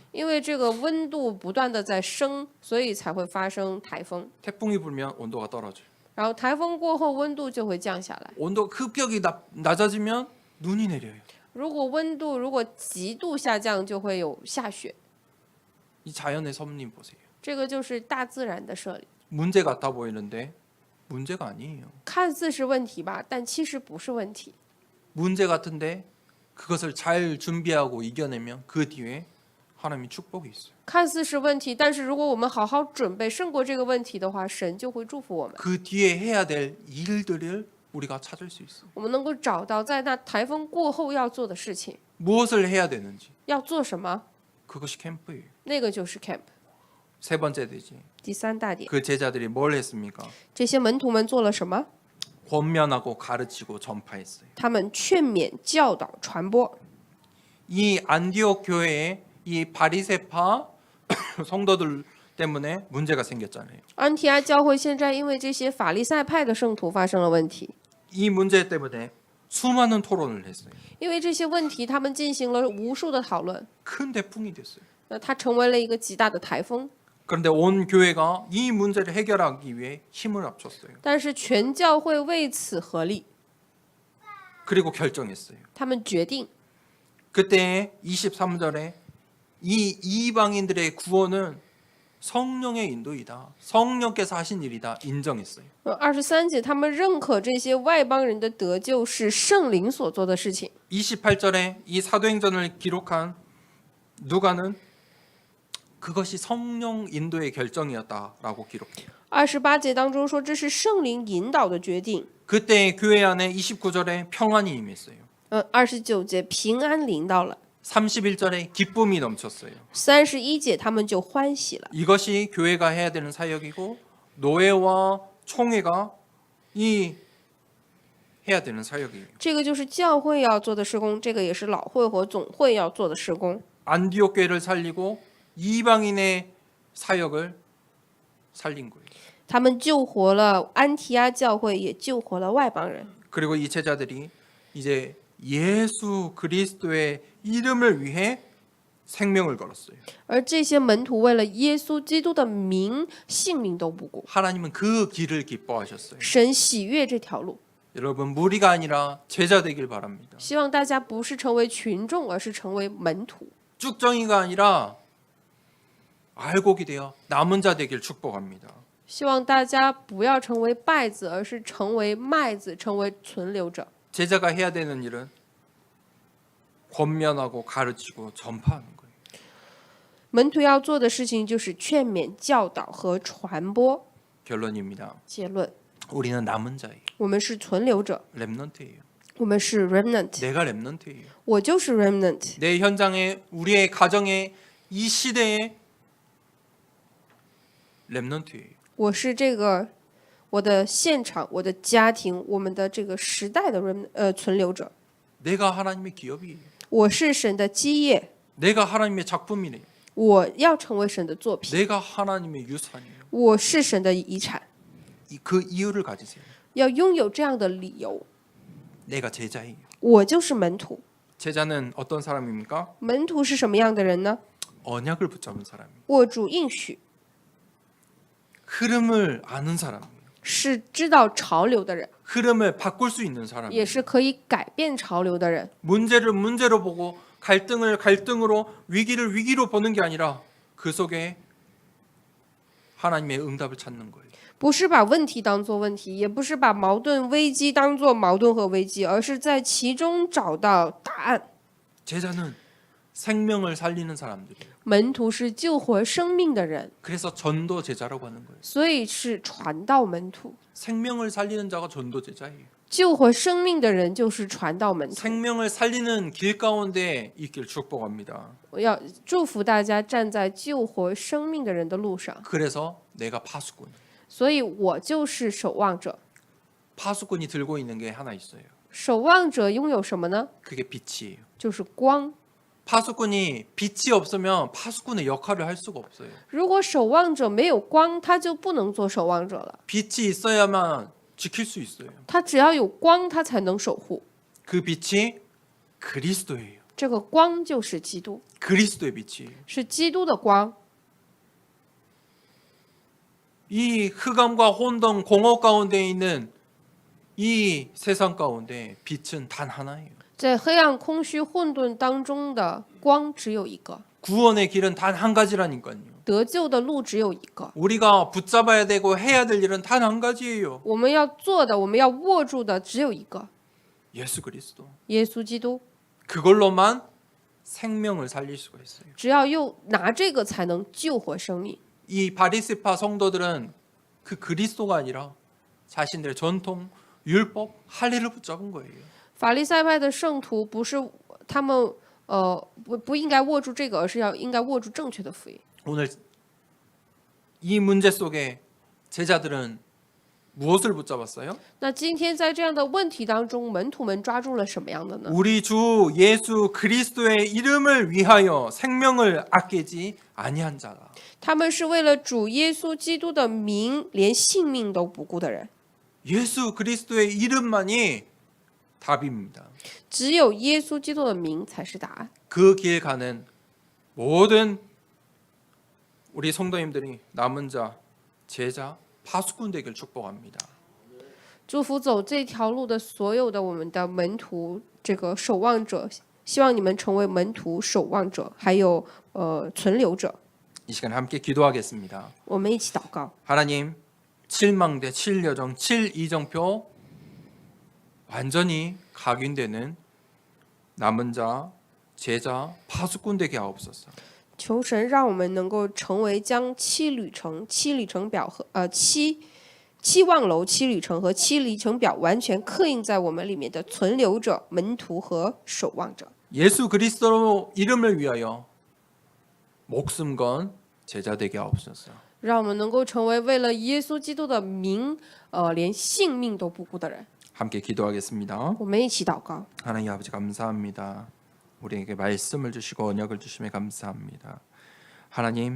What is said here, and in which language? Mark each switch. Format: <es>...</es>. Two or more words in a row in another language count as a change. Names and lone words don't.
<zh>因为这个温度不断的在升，所以才会发生台风。</zh> <ko>태풍이 불면 온도가 떨어져요.</ko> <zh>然后台风过后，温度就会降下来。</zh> <ko>온도가 급격히 낮아지면 눈이 내려요.</ko> <zh>如果温度极度下降，就会有下雪。</zh> <ko>이 자연의 섭리 보세요.</ko> <zh>这个就是大自然的设立，</zh> <ko>문제 같아 보이는데 문제가 아니에요.</ko> <zh>看似是问题吧，但其实不是问题。</zh> <ko>문제 같은데 그것을 잘 준비하고 이겨내면 그 뒤에 하나님이 축복이 있어요.</ko> <zh>看似是问题，但是如果我们好好准备胜过这个问题的话，神就会祝福我们。</zh> <ko>그 뒤에 해야 될 일들을 우리가 찾을 수 있어요.</ko> <zh>我们能够找到在那台风过后要做的事情，</zh> <ko>무엇을 해야 되는지</ko> <zh>要做什么，</zh> <ko>그것이 캠프예요.</ko> <zh>那个就是 camp。</zh> <ko>세 번째 되지.</ko> <zh>第三大点，</zh> <ko>그 제자들이 뭘 했습니까?</ko> <zh>这些门徒们做了什么？</zh> <ko>권면하고 가르치고 전파했어요.</ko> <zh>他们劝勉、教导、传播。</zh> <ko>이 안디옥 교회에 이 바리새파 성도들 때문에 문제가 생겼잖아요.</ko> <zh>安提阿教会现在因为这些法利赛派的圣徒发生了问题，</zh> <ko>이 문제 때문에 수많은 토론을 했어요.</ko> <zh>因为这些问题，他们进行了无数的讨论，</zh> <ko>큰 태풍이 됐어요.</ko> <zh>那它成为了一个极大的台风。</zh> <ko>그런데 온 교회가 이 문제를 해결하기 위해 힘을 합쳤어요.</ko> <zh>但是全教会为此合力，</zh> <ko>그리고 결정했어요.</ko> <zh>他们决定</zh> <ko>그때 23절에 이 이방인들의 구원은 성령의 인도이다. 성령께서 하신 일이다. 인정했어요.</ko> <zh>23 节，他们认可这些外邦人的得救是圣灵所做的事情。</zh> <ko>28절에 이 사도행전을 기록한 누가는 그것이 성령 인도의 결정이었다라고 기록해요.</ko> <zh>28 节当中说，这是圣灵引导的决定。</zh> <ko>그때 교회 안에 29절에 평안이 임했어요.</ko> <zh>29 节平安临到了，</zh> <ko>31절에 기쁨이 넘쳤어요.</ko> <zh>31 节他们就欢喜了。</zh> <ko>이것이 교회가 해야 되는 사역이고 노예와 총회가 이 해야 되는 사역이에요.</ko> <zh>这个就是教会要做的事工，这个也是老会和总会要做的事工。</zh> <ko>안디옥 교회를 살리고 이방인의 사역을 살린 거예요.</ko> <zh>他们救活了安提阿教会，也救活了外邦人。</zh> <ko>그리고 이 제자들이 이제 예수 그리스도의 이름을 위해 생명을 걸었어요.</ko> <zh>而这些门徒为了耶稣基督的名，性命都不顾。</zh> <ko>하나님은 그 길을 기뻐하셨어요.</ko> <zh>神喜悦这条路，</zh> <ko>여러분 무리가 아니라 제자 되길 바랍니다.</ko> <zh>希望大家不是成为群众，而是成为门徒。</zh> <ko>쭉정이가 아니라 알곡이 되어 남은 자 되길 축복합니다.</ko> <zh>希望大家不要成为稗子，而是成为麦子，成为存留者。</zh> <ko>제자가 해야 되는 일은 권면하고 가르치고 전파하는 거예요.</ko> <zh>门徒要做的事情就是劝勉、教导和传播。</zh> <ko>결론입니다.</ko> <zh>结论：</zh> <ko>우리는 남은 자예요.</ko> <zh>我们是存留者，</zh> <ko>렘넌트예요.</ko> <zh>我们是 remnant，</zh> <ko>내가 렘넌트예요.</ko> <zh>我就是 remnant。</zh> <ko>내 현장에 우리의 가정에 이 시대에 렘넌트예요.</ko> <zh>我是这个我的现场、我的家庭、我们的这个时代的存留者。</zh> <ko>내가 하나님의 기업이에요.</ko> <zh>我是神的基业，</zh> <ko>내가 하나님의 작품이래요.</ko> <zh>我要成为神的作品，</zh> <ko>내가 하나님의 유산이에요.</ko> <zh>我是神的遗产，</zh> <ko>그 이유를 가지세요.</ko> <zh>要拥有这样的理由。</zh> <ko>내가 제자예요.</ko> <zh>我就是门徒。</zh> <ko>제자는 어떤 사람입니까?</ko> <zh>门徒是什么样的人呢？</zh> <ko>언약을 붙잡은 사람이에요.</ko> <zh>握住应许，</zh> <ko>흐름을 아는 사람이에요.</ko> <zh>是知道潮流的人，</zh> <ko>흐름을 바꿀 수 있는</ko> <zh>也</zh> <ko>사람이에요.</ko> <zh>是可以改变潮流的人。</zh> <ko>문제를 문제로 보고 갈등을 갈등으로 위기를 위기로 보는 게 아니라 그 속에 하나님의 응답을 찾는 거예요.</ko> <zh>不是把问题当作问题，也不是把矛盾危机当作矛盾和危机，而是在其中找到答案。</zh> <ko>제자는 생명을 살리는 사람들이에요.</ko> <zh>门徒是救活生命的人，</zh> <ko>그래서 전도 제자라고 하는 거예요.</ko> <zh>所以是传道门徒。</zh> <ko>생명을 살리는 자가 전도 제자예요.</ko> <zh>救活生命的人就是传道门徒。</zh> <ko>생명을 살리는 길 가운데 있길 축복합니다.</ko> <zh>我要祝福大家站在救活生命的人的路上，</zh> <ko>그래서 내가 파수꾼.</ko> <zh>所以我就是守望者。</zh> <ko>파수꾼이 들고 있는 게 하나 있어요.</ko> <zh>守望者拥有什么呢？</zh> <ko>그게 빛이에요.</ko> <zh>就是光。</zh> <ko>파수꾼이 빛이 없으면 파수꾼의 역할을 할 수가 없어요.</ko> <zh>如果守望者没有光，他就不能做守望者了。</zh> <ko>빛이 있어야만 지킬 수 있어요.</ko> <zh>他只要有光，他才能守护。</zh> <ko>그 빛이 그리스도예요.</ko> <zh>这个光就是基督，</zh> <ko>그리스도의 빛이에요.</ko> <zh>是基督的光。</zh> <ko>이 흑암과 혼돈 공허 가운데 있는 이 세상 가운데 빛은 단 하나예요.</ko> <zh>在黑暗、空虚、混沌当中的光只有一个，</zh> <ko>구원의 길은 단 한 가지라니까요.</ko> <zh>得救的路只有一个。</zh> <ko>우리가 붙잡아야 되고 해야 될 일은 단 한 가지예요.</ko> <zh>我们要做的，我们要握住的只有一个，</zh> <ko>예수 그리스도.</ko> <zh>耶稣基督。</zh> <ko>그걸로만 생명을 살릴 수가 있어요.</ko> <zh>只要又拿这个，才能救活生命。</zh> <ko>이 바리새파 성도들은 그 그리스도가 아니라 자신들의 전통, 율법, 할례를 붙잡은 거예요.</ko> <zh>法利赛派的圣徒不是他们不应该握住这个，而是应该握住正确的福音。</zh> <ko>오늘 이 문제 속에 제자들은 무엇을 붙잡았어요?</ko> <zh>那今天在这样的问题当中，门徒们抓住了什么样的呢？</zh> <ko>우리 주 예수 그리스도의 이름을 위하여 생명을 아끼지 아니한 자다.</ko> <zh>他们是为了主耶稣基督的名，连性命都不顾的人。</zh> <ko>예수 그리스도의 이름만이 답입니다.</ko> <zh>只有耶稣基督的名才是答案。</zh> <ko>그 길 가는 모든 우리 성도님들이 남은 자, 제자, 파수꾼 되길 축복합니다.</ko> <zh>祝福走这条路的所有的我们的门徒，这个守望者，希望你们成为门徒、守望者，还有存留者。</zh> <ko>이 시간 함께 기도하겠습니다.</ko> <zh>我们一起祷告。</zh> <ko>하나님, 7망대, 7여정, 7이정표 완전히 각인되는 남은 자, 제자, 파수꾼 되게 하옵소서.</ko> <zh>求神让我们能够成为将七里程表和七望楼、七里程和七里程表完全刻印在我们里面的存留者、门徒和守望者。</zh> <ko>예수 그리스도 이름을 위하여 목숨 건 제자 되게 하옵소서.</ko> <zh>让我们能够成为为了耶稣基督的名，连性命都不顾的人。</zh> <ko>함께 기도하겠습니다.</ko> <zh>我们一起祷告。</zh> <ko>하나님 아버지 감사합니다. 우리에게 말씀을 주시고 언약을 주심에 감사합니다. 하나님</ko>